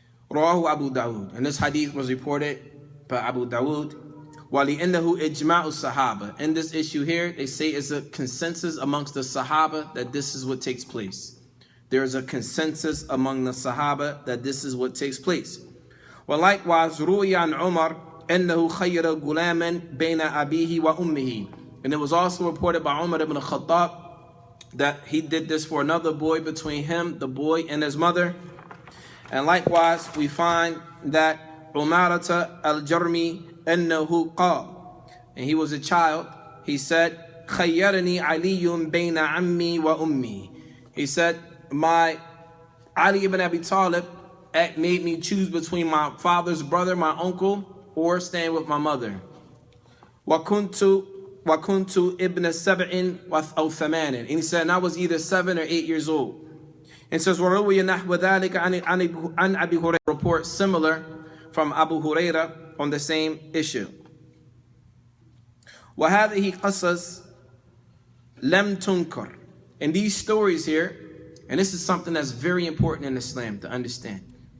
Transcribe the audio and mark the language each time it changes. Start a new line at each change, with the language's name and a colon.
English: Rawahu Abu Dawood. And this hadith was reported by Abu Dawood.
Arabic: وَلِأَنَّهُ إِجْمَاعُ الصَّحَابَةِ.
English: In this issue here, they say it's a consensus amongst the Sahaba that this is what takes place. There is a consensus among the Sahaba that this is what takes place. Well, likewise,
Arabic: رُوِيَ عَنْ عُمَرَ أَنَّهُ خَيَّرَ غُلَامًا بَيْنَ أَبِيهِ وَأُمِّهِ.
English: And it was also reported by Umar ibn Khattab that he did this for another boy between him, the boy, and his mother. And likewise, we find that Umarata al-Jarmi أنه قال, and he was a child, he said,
Arabic: خَيَّرَنِي عَلِيٌّ بَيْنَ عَمِّي وَأُمِّي.
English: He said, my Ali ibn Abi Talib made me choose between my father's brother, my uncle, or staying with my mother.
Arabic: وَكُنْتُ ibn sab'in أو ثمان.
English: And he said, and I was either 7 or 8 years old. And says,
Arabic: وَرَوِيَ نَحْوَ ذَلِكَ عَنْ أَبِي هُرَيْرَةَ.
English: Report similar from Abu Hurairah on the same issue.
Arabic: وَهَذِهِ قَصَص لَمْ تُنْكَرْ.
English: And these stories here, and this is something that's very important in Islam to understand.